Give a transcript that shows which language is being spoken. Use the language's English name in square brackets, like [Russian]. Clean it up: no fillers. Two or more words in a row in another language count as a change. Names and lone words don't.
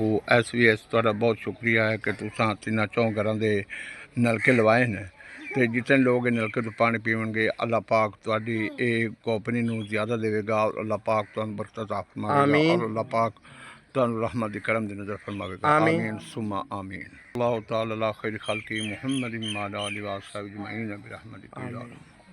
[Punjabi] SVS تہاڈا بہت شکریہ ہے کہ تساں تنہاں چوں گھراں دے نلکے لوائے نے تے جتنے لوک ایہ نلکے توں پانی پیونگے اللہ پاک تہاڈی ایہ کمپنی نوں زیادہ دیوے گا اور اللہ پاک تہانوں برکت عطا فرماوے گا اور اللہ پاک تہانوں رحمت دی کرم دی نظر فرماوے گا. [Arabic] آمين ثم آمين. الله تعالى على خير خلقه محمد وعلى آله وأصحابه أجمعين برحمتك يا